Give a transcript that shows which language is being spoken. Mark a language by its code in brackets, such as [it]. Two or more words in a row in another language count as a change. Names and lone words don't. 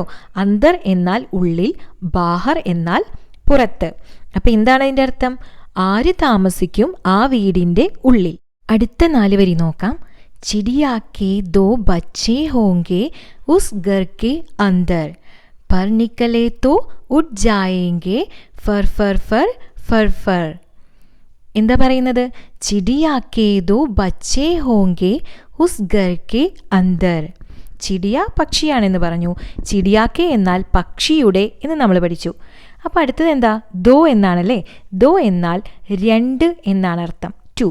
[ml] അന്തർ എന്നാൽ ഉള്ളിൽ, ബാഹർ എന്നാൽ പുറത്ത്. അപ്പം എന്താണ് അതിൻ്റെ അർത്ഥം? ആര് താമസിക്കും ആ വീടിൻ്റെ ഉള്ളിൽ. അടുത്ത 4 വരി നോക്കാം. [hi] चिड़िया के 2 बच्चे होंगे उस घर के अंदर. पर निकले तो उठ जाएंगे फर फर फर फर फर. [ml] എന്താ പറയുന്നത്? [hi] चिड़िया के 2 बच्चे होंगे उस घर के अंदर. [ml] ചിടിയ പക്ഷിയാണെന്ന് പറഞ്ഞു. ചിടിയാക്കെ എന്നാൽ പക്ഷിയുടെ എന്ന് നമ്മൾ പഠിച്ചു. അപ്പോൾ അടുത്തത് എന്താ? ദോ എന്നാണല്ലേ. ദോ എന്നാൽ 2 എന്നാണ് അർത്ഥം. 2.